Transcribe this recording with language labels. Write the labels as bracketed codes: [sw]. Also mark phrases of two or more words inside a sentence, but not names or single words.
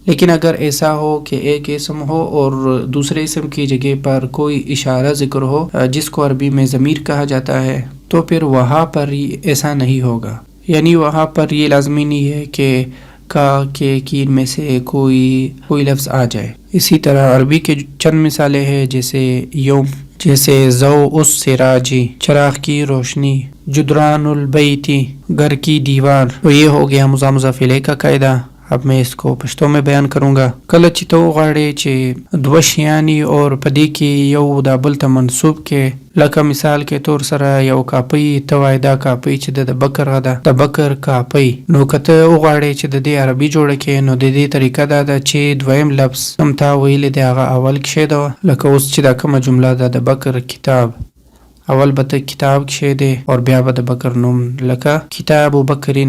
[ur] لیکن اگر ایسا ہو کہ ایک اسم ہو اور دوسرے اسم کی جگہ پر کوئی اشارہ ذکر ہو جس کو عربی میں ضمیر کہا جاتا ہے، تو پھر وہاں پر ایسا نہیں ہوگا، یعنی وہاں پر یہ لازمی نہیں ہے کہ کا کے کی میں سے کوئی لفظ آ جائے۔ اسی طرح عربی کے چند مثالیں ہیں، جیسے یوم، جیسے [ar] ضوء السراجی، [ur] چراغ کی روشنی، [ar] جدران البیتی، [ur] گھر کی دیوار۔ تو یہ ہو گیا مضاف الیہ کا قاعدہ۔ اب میں اس کو پشتو میں بیان کروں گا۔ [ps] کله چې ته وغواړې چې دوه شیانی اور پدې کې یو د بل ته منسوب کې، لکه مثال کې طور سره یو کاپی، ته وایې دا کاپی چې د بکر ده، د بکر کاپی، نو که ته وغواړې چې د دې عربي جوړه کې، نو د دې طریقه دا ده چې دویم لفظ هم تا ویلی دی هغه اول کښېږده، لکه اوس چې دا کومه جمله ده د بکر کتاب، اول به ته کتاب کښېږدې اور بیا به د بکر نوم، لکه [ar] کتاب و بکرین۔